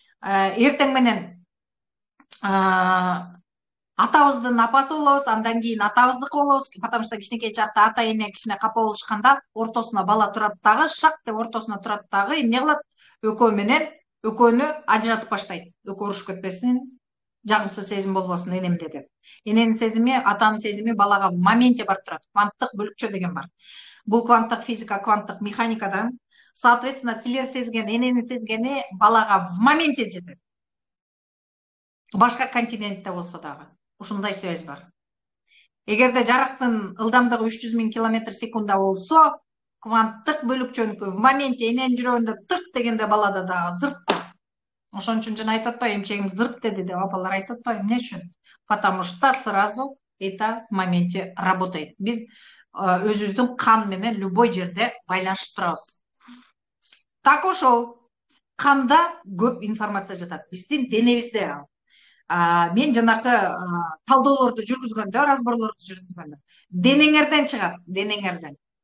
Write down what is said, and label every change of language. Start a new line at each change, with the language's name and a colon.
Kyrgyz: Эртең менен атабыздын апасы болобуз, андан кийин атабыздыкы болобуз,
Russian: потому что
Kyrgyz: кичинекей чакта ата эне кичине капа болушканда ортосуна бала турат дагы, шак деп ортосуна турат дагы, эмне кылат? Экөөнү ажыратып баштайт. Экөө урушуп кетпесин, жагымсыз сезим болбосун энемде деп. Эненин сезими, атанын сезими балага
Russian: в моменте
Kyrgyz: барып турат. Кванттык бөлүкчө деген бар. Бул кванттык физика, кванттык механикадан. Соответственно, силер сезген, эненин сезгени балага
Russian: в моменте
Kyrgyz: жетет. Башка континентте болсо дагы ушундай связь бар. Эгерде жарыктын ылдамдыгы 300.000 км/секунда болсо, кванттык бөлүкчөнүкү
Russian: в моменте
Kyrgyz: эненин жүрөгүндө тык дегенде балада дагы зырт. Ошон үчүн жана айтып атпайбы, эмчегим зырт деди деп апалар айтып атпайбы, эмне үчүн?
Russian: Потому что сразу это в моменте работает.
Kyrgyz: Биз өзүбүздүн кан менен любой жерде байланышып турабыз. Так ошол канда көп информация жатат. Биздин денебизде ал. Мен жанакы талдоолорду жүргүзгөндө, разборлорду жүргүзгөндө, денеңерден чыгат, денеңерден.